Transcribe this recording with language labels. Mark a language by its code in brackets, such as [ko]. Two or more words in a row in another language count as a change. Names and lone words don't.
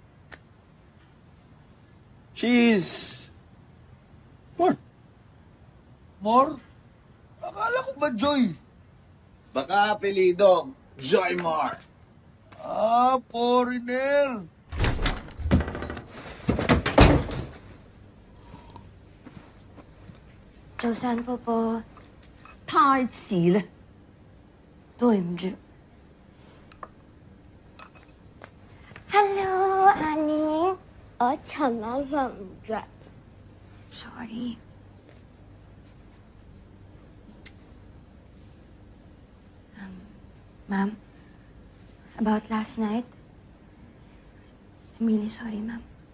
[en] She's... More? [tl] Akala ko ba Joy? Baka apelido, Joy Moore. Foreigner. Joe, saan po po? [yue] 太遲啦，對唔住。 [en] Hello, Annie. [yue] 我尋晚瞓唔着。 [en] Sorry. Ma'am, about last night, I'm really sorry, ma'am.